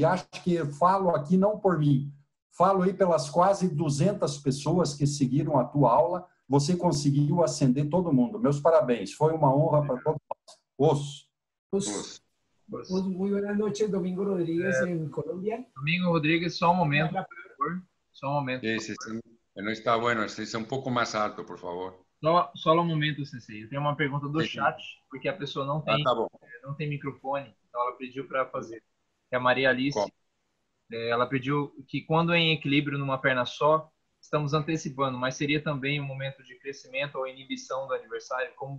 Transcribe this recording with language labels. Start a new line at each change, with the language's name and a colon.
Portuguese: E acho que falo aqui não por mim, falo aí pelas quase 200 pessoas que seguiram a tua aula. Você conseguiu acender todo mundo. Meus parabéns. Foi uma honra para todos nós.
Spanish: Muy buenas noches, Domingo Rodríguez en Colombia.
Portuguese: Domingo Rodríguez, só um momento, por favor. Só um momento. Não está bueno, é um pouco mais alto, por favor. Só um momento, Sensei. Eu tenho uma pergunta do chat, porque a pessoa não tem, não tem microfone, então ela pediu para fazer. É a Maria Alice. Ela pediu que quando em equilíbrio numa perna só, estamos antecipando, mas seria também um momento de crescimento ou inibição do adversário?